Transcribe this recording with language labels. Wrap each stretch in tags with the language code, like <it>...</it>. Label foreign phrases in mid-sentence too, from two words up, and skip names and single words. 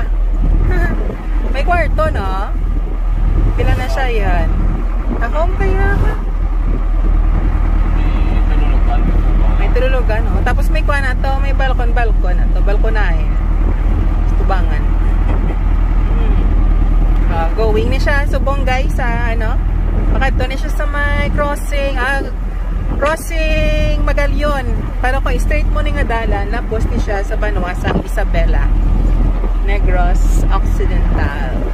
<hil>May kwarto, no? Pila na siya yan? Ako, kaya ka. May tululugan, no? Tapos may kuha na to, may balkon na to, balkonahe. Tubangan. Going na siya, subong guys, sa ano? Pakadto na siya sa may crossing Magalyon. Pero kung straight mo ni nga dalan, lapos ni siya sa Banwa, San Isabela, Negros Occidental.</hil>